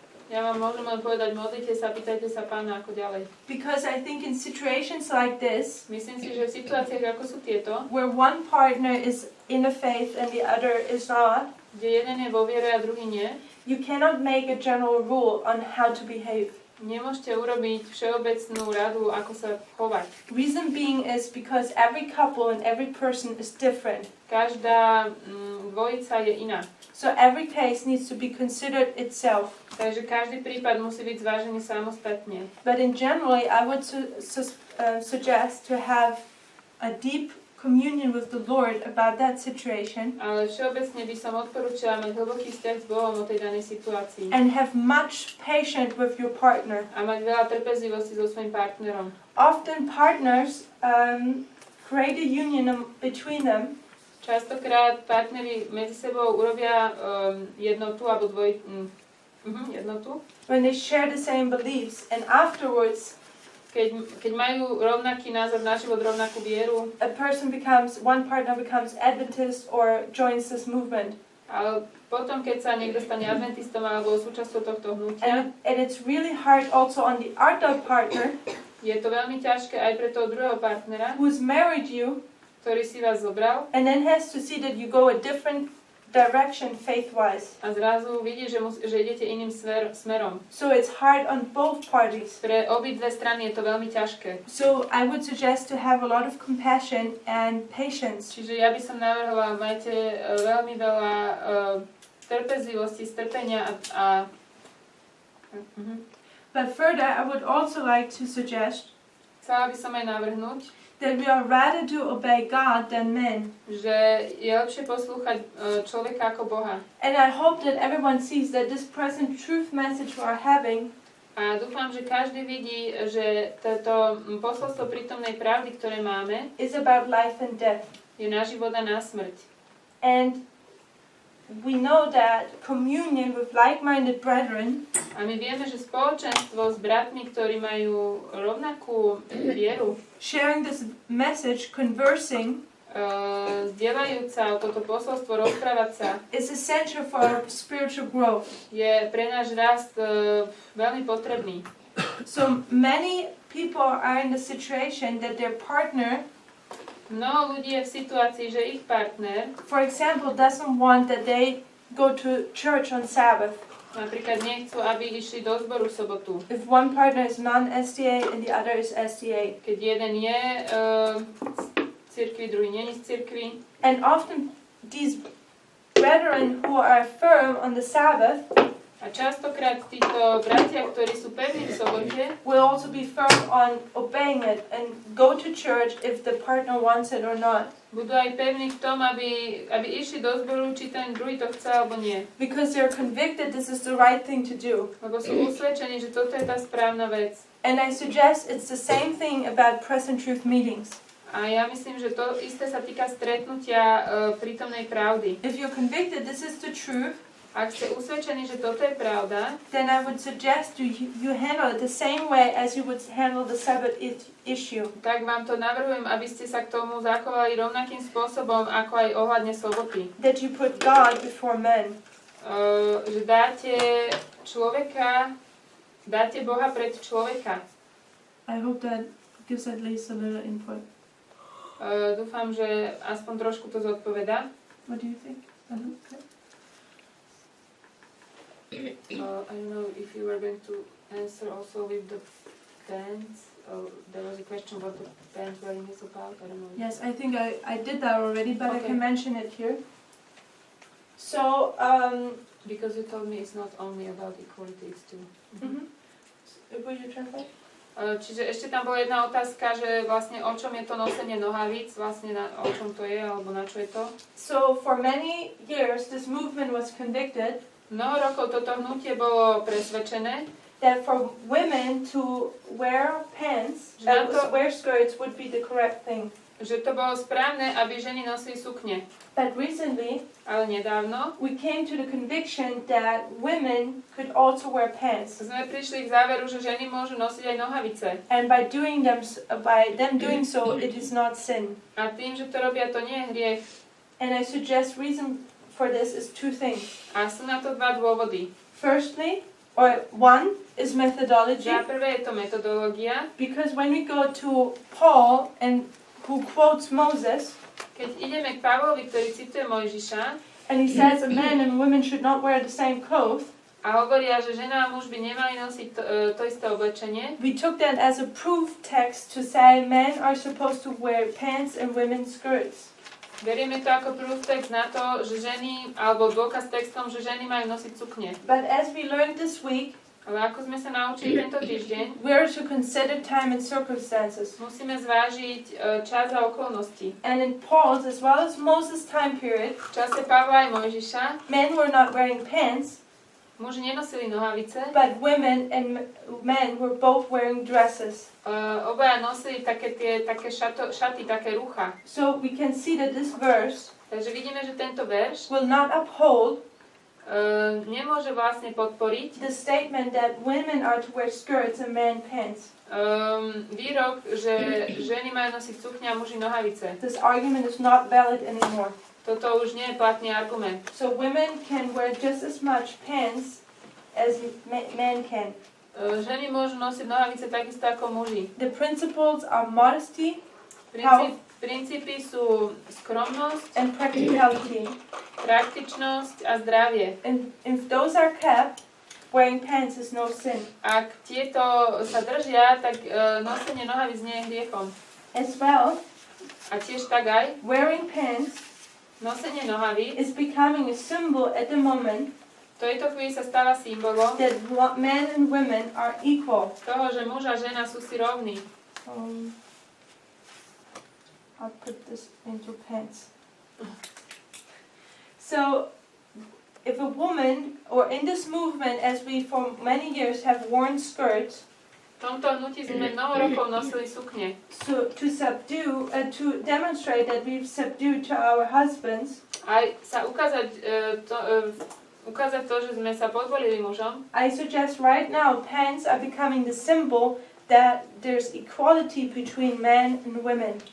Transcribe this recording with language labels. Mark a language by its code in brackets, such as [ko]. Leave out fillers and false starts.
[sk] Ja vám môžem len povedať, modlite sa, pýtajte sa Pána, ako ďalej. [en] Because I think in situations like this, [sk] Myslím si, že v situáciách, ako sú tieto, [en] where one partner is in the faith and the other is not, [sk] kde jeden je vo viere a druhý nie, [en] you cannot make a general rule on how to behave. [sk] nemôžete urobiť všeobecnú radu, ako sa chovať. [en] Reason being is because every couple and every person is different. [sk] Každá dvojica je iná. [en] So every case needs to be considered itself. [sk] Takže každý prípad musí byť zvážený samostatne. [en] But in general, I would suggest to have a deep communion with the Lord about that situation [sk] Ale všeobecne by som odporúčala mať hlboký vzťah s Bohom o tej danej situácii. [en] and have much patience with your partner. [sk] A mať veľa trpezlivosti so svojím partnerom. [en] Often partners create a union between them [sk] Častokrát partneri medzi sebou urobia jednotu alebo jednotu. [en] when they share the same beliefs, and afterwards [sk] Keď majú rovnaký názor na život, rovnakú vieru, [en] one partner becomes Adventist or joins this movement. [sk] ale potom, keď sa niekto stane adventistom alebo súčasťou tohto hnutia, [en] And it's really hard also on the other partner [sk] je to veľmi ťažké aj pre toho druhého partnera, [en] who's married you [sk] ktorý si vás zobral [en] and then has to see that you go a different direction faith-wise. [sk] a zrazu vidí, že idete iným smerom. [en] So it's hard on both parties. [sk] Pre obidve strany je to veľmi ťažké. [en] So I would suggest to have a lot of compassion and patience. [sk] Čiže ja by som navrhla, majte veľmi veľa trpezlivosti, strpenia a [en] But further, I would also like to suggest [sk] chcela by som aj navrhnúť, [en] that we are rather to obey God than men. [sk] že je lepšie poslúchať človeka ako Boha. [en] And I hope that everyone sees that this present truth message we are having [sk] A dúfam, že každý vidí, že toto posolstvo prítomnej pravdy, ktoré máme, [en] is about life and death. [sk] je na život a na smrť. [en] And we know that communion with like-minded brethren [sk] A my vieme, že spoločenstvo s bratmi, ktorí majú rovnakú vieru, [en] sharing this message, conversing, [sk] zdieľajúca toto posolstvo, rozprávať sa, [en] is essential for our spiritual growth. [sk] je pre náš rast veľmi potrebný. [en] So many people are in the situation that their partner [sk] Mnoho ľudí je v situácii, že ich partner [en] for example, doesn't want that they go to church on Sabbath. [sk] napríklad nechcú, aby išli do zboru v sobotu. [en] If one partner is non-SDA and the other is SDA. [sk] Keď jeden je z cirkvi, druhý nie je z cirkvi. [en] And often these brethren who are firm on the Sabbath [sk] A častokrát títo bratia, ktorí sú pevní v sobote, [en] will also be firm on obeying it and go to church if the partner wants it or not. [sk] budú aj pevní v tom, aby išli do zboru, či ten druhý to chce alebo nie. [en] Because they're convicted this is the right thing to do. [sk] Lebo sú usvedčení, že toto je tá správna vec. [en] And I suggest it's the same thing about present truth meetings. [sk] A ja myslím, že to isté sa týka stretnutia prítomnej pravdy. [en] If you're convicted this is the truth, [sk] Ak ste usvedčení, že toto je pravda, [en] then I would suggest you handle it the same way as you would handle the Sabbath issue. [sk] tak vám to navrhujem, aby ste sa k tomu zachovali rovnakým spôsobom, ako aj ohľadne soboty. [en] That you put God before men. [sk] Že dáte Boha pred človeka. [en] I hope that gives at least a little input. [sk] Dúfam, že aspoň trošku to zodpovedá. [en] What do you think? Okay. I don't know if you were going to answer also with the pants. There was a question what the pants wearing is about. I don't know. Yes, I think I did that already, but I Okay. can mention it here. So, Because you told me it's not only about equality, it's too. Will you translate? [sk] Čiže ešte tam bola jedna otázka, že vlastne o čom je to nosenie nohavíc, vlastne o čom to je, alebo na čo je to. [en] So, for many years, this movement was convicted [sk] Mnoho rokov toto hnutie bolo presvedčené, [en] that for women to wear pants, wear skirts would be the correct thing. [sk] že to bolo správne, aby ženy nosili sukne. [en] But recently, [sk] Ale nedávno [en] we came to the conviction that women could also wear pants. [sk] sme prišli k záveru, že ženy môžu nosiť aj nohavice. [en] And by them doing so, it is not sin. [sk] A tým, že to robia, to nie je hriech. [en] And I suggest reason for this is two things. [sk] A sú na to dva dôvody. [en] Firstly, or one is methodology, [sk] Za prvé je to metodológia. [en] because when we go to Paul and who quotes Moses, [sk] Keď ideme k Pavlovi, ktorý cituje Mojžiša [en] and he says a man and women should not wear the same clothes, [sk] a hovoria, že žena a muž by nemali nosiť to isté oblečenie, [en] we took that as a proof text to say men are supposed to wear pants and women skirts. [sk] berieme to ako proof text na to, že ženy, alebo dôkaz textom, že ženy majú nosiť sukne. [en] But as we learned this week, [sk] Ale ako sme sa naučili tento týždeň, [en] we are to consider time and circumstances. [sk] musíme zvážiť čas a okolnosti. [en] And in Paul's as well as Moses' time period, [sk] V čase Pavla aj Mojžiša [en] men were not wearing pants, [sk] muži nenosili nohavice, [en] but women and men were both wearing dresses. [sk] obaja nosili také šaty, také rucha. [en] So we can see that this verse [sk] Takže vidíme, že tento verš [en] will not uphold [sk] nemôže vlastne podporiť [en] the statement that women are to wear skirts and men pants. [sk] Výrok, že ženy majú nosiť sukne a muži nohavice. [en] This argument is not valid anymore. [sk] Toto už nie je platný argument. [en] So women can wear just as much pants as men can. [sk] Ženy môžu nosiť nohavice takisto ako muži. [en] The principles are modesty [sk] Princípy sú skromnosť, [en] and practicality. [sk] praktičnosť a zdravie. [en] And if those are kept, wearing pants is no sin. [sk] Ak tieto sa držia, tak nosenie nohavíc nie je hriechom. [en] As well, [sk] A tiež tak aj [en] wearing pants [sk] nosenie nohavíc [en] is becoming a symbol at the moment [sk] v tejto chvíli sa stáva symbolom [en] that men and women are equal. [sk] toho, že muž a žena sú si rovní. [en] I'll put this into pants. So, if a woman, or in this movement, as we for many years have worn skirts, [sk] V tomto hnutí sme mnoho rokov nosili sukne. [en] so to subdue, to demonstrate that we've subdued to our husbands, [sk] Aj sa ukázať to, že sme sa podvolili mužom. [en] I suggest right now pants are becoming the symbol that there's equality between men and women.